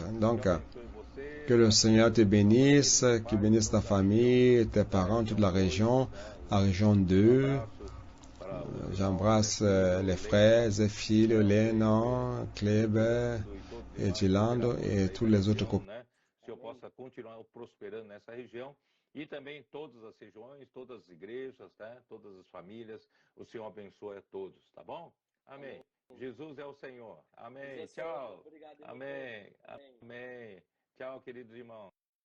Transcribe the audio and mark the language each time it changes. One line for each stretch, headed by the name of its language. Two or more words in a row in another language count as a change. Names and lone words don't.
French: Donc, que le Seigneur te bénisse, qu'il bénisse ta famille, tes parents, toute la région 2. J'embrasse les frères, Zéphile, Lénon, Kleber, et Gilando et tous les autres copains.
Portuguese: Se eu possa continuar prosperando nessa região e também todas as regiões, todas as igrejas, né? Todas as famílias. O Senhor abençoe a todos, tá bom? Amém. Jesus é o Senhor. Amém. Tchau. Amém. Amém. Tchau, queridos irmãos.